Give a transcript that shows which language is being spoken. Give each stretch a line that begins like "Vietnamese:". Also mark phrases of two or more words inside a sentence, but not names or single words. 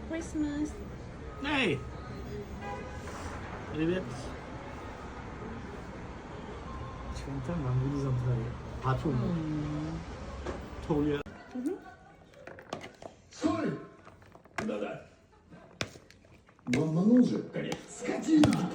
English: Christmas.
Russian: Hey. Привет.
Georgian: ჩვენთან ნამდვილი ზამთარია. ათული. თოვლია.
Russian: Стой! Да-да. Мама, ну же, конечно. Скотина!